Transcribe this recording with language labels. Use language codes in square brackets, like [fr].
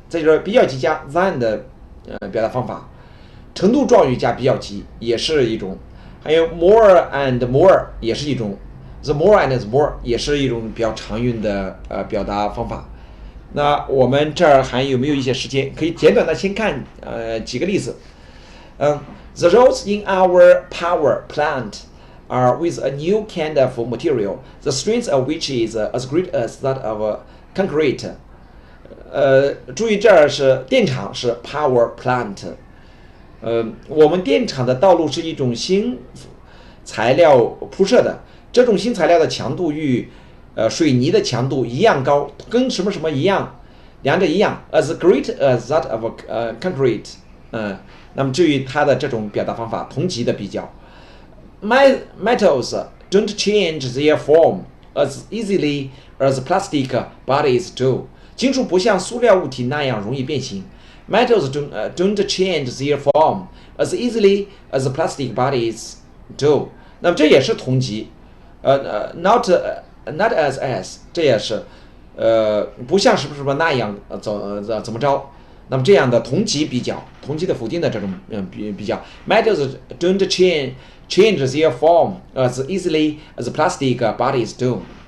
[zh] 再就是比较级加 than 的表达方法，程度状语加比较级也是一种，还有 more and more 也是一种 ，the more and the more 也是一种比较常用的表达方法。那我们这儿还有没有一些时间可以简短的先看几个例子？ [en] The roads in our power plant are with a new kind of material, the strength of which is as great as that of concrete. [zh] 注意这儿是电厂是 power plant。我们电厂的道路是一种新材料铺设的，这种新材料的强度与水泥的强度一样高，跟什么什么一样，两者一样 [en] as great as that of concrete。 [zh] 那么至于它的这种表达方法，同级的比较 [en] ，metals don't change their form as easily as plastic bodies do。 [zh] 金属不像塑料物体那样容易变形。 [en] Metals don't change their form as easily as plastic bodies do。 [zh] 那么这也是同级，not as 这也是不像什么什么那样怎么着。那么这样的同级比较，同级的否定的这种比较 [en] ，metals don't change their form as easily as plastic bodies do。